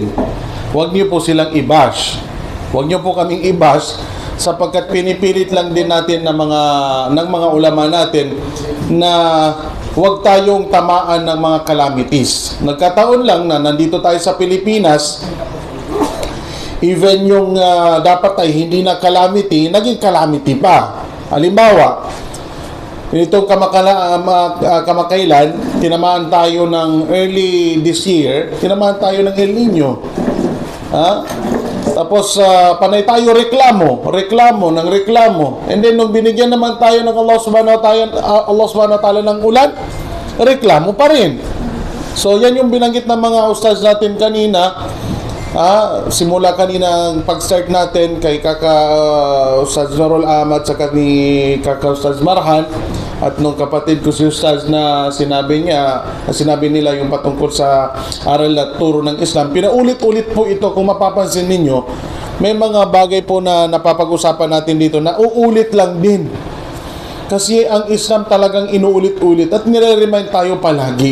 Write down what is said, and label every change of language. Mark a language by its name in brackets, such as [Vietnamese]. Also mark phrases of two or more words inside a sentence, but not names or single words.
[Filipino] Huwag nyo po silang i-bash. Huwag nyo po kaming i-bash sapagkat pinipilit lang din natin ng mga ulama natin na huwag tayong tamaan ng mga calamities. Nagkataon lang na nandito tayo sa Pilipinas, even yung dapat ay hindi na calamity, naging calamity pa. Halimbawa, itong kamakailan, tinamaan tayo ng [English] early this year, [Filipino] tinamaan tayo ng El Nino. Tapos, panay tayo reklamo. And then, nung binigyan naman tayo ng Allah [Arabic] سبحانه وتعالى [Filipino] ng ulan, reklamo pa rin. So, yan yung binanggit ng mga ustaz natin kanina. Simula kanina ang pag-start natin kay Kaka Ustaz Narol Ahmad saka ni Kaka Ustaz Marhan at nung kapatid ko si Ustaz na sinabi nila yung patungkol sa aral at turo ng Islam. Pinaulit-ulit po ito. Kung mapapansin ninyo, may mga bagay po na napapag-usapan natin dito na uulit lang din. Kasi ang Islam talagang inuulit-ulit at nire-remind tayo palagi.